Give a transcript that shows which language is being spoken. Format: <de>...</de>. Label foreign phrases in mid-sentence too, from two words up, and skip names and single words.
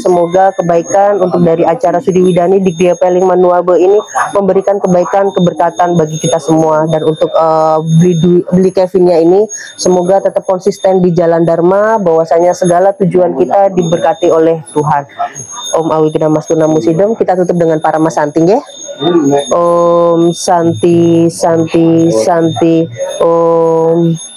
<id>Semoga kebaikan untuk dari acara Sudi Widani di Gria Peling Manuabe ini memberikan kebaikan, keberkatan bagi kita semua. Dan untuk Bli Kevinnya ini semoga tetap konsisten di jalan Dharma, bahwasanya segala tujuan kita diberkati oleh Tuhan.</id> <sa>Om Awigena Mastuna Musidem,</sa> <id>kita tutup dengan para Mas Santing ya.</id> <sa>Om Santi Santi Santi Om.</sa>